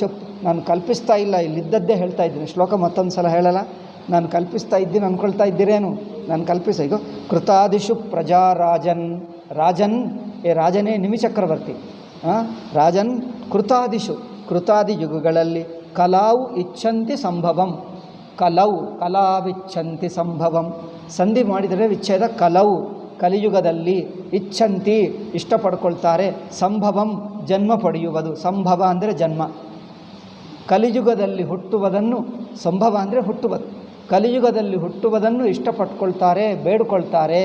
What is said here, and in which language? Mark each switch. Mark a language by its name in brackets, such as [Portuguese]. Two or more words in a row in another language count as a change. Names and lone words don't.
[Kannada] ನಾನು ಕಲ್ಪಿಸ್ತಾ ಇಲ್ಲ, ಇಲ್ಲಿದ್ದದ್ದೇ ಹೇಳ್ತಾ ಇದ್ದೀನಿ. ಶ್ಲೋಕ ಮತ್ತೊಂದು ಸಲ ಹೇಳಲ್ಲ. ನಾನು ಕಲ್ಪಿಸ್ತಾ ಇದ್ದೀನಿ ಅಂದ್ಕೊಳ್ತಾ ಇದ್ದೀರೇನು? ನಾನು ಈಗ [Sanskrit] ಕೃತಾದಿಶು ಪ್ರಜಾರಾಜನ್. [Kannada] ರಾಜನ್, ರಾಜನೇ ನಿಮಿಚಕ್ರವರ್ತಿ. [Sanskrit] ರಾಜನ್ ಕೃತಾದಿಶು, [Kannada] ಕೃತಾದಿ ಯುಗಗಳಲ್ಲಿ [Sanskrit] ಕಲಾವು ಇಚ್ಛಂತಿ ಸಂಭವಂ. ಕಲಾವಿಚ್ಛಂತಿ ಸಂಭವಂ. [Kannada] ಸಂಧಿ ಮಾಡಿದರೆ ವಿಚ್ಛೇದ. ಕಲವು ಕಲಿಯುಗದಲ್ಲಿ, ಇಚ್ಛಂತಿ ಇಷ್ಟಪಡ್ಕೊಳ್ತಾರೆ, ಸಂಭವಂ ಜನ್ಮ ಪಡೆಯುವುದು. ಸಂಭವ ಅಂದರೆ ಜನ್ಮ. ಕಲಿಯುಗದಲ್ಲಿ ಹುಟ್ಟುವುದನ್ನು, ಸಂಭವ ಅಂದರೆ ಹುಟ್ಟುವುದು, ಕಲಿಯುಗದಲ್ಲಿ ಹುಟ್ಟುವುದನ್ನು ಇಷ್ಟಪಟ್ಕೊಳ್ತಾರೆ, ಬೇಡ್ಕೊಳ್ತಾರೆ.